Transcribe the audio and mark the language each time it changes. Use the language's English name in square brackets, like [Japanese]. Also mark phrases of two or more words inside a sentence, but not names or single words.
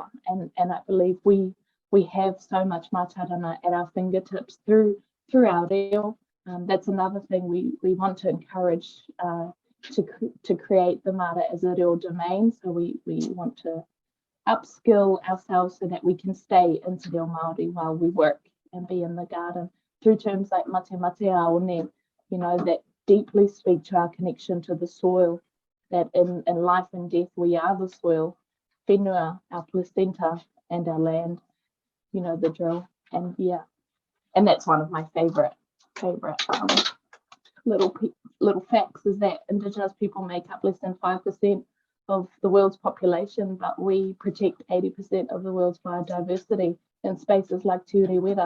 [English] And I believe we have so much mātauranga at our fingertips through our reo. That's another thing we want to encourage, to create the mara as a reo domain. So we want to upskill ourselves so that we can stay in [Māori] te reo Māori [English] while we work and be in the garden, through terms like [Māori] mate mate aone, [English] that deeply speak to our connection to the soil, that in life and death we are the soil, whenua, our placenta, and our land, the drill. And that's one of my favorite little facts, is that Indigenous people make up less than 5% of the world's population, but we protect 80% of the world's biodiversity in spaces like Te Urewera.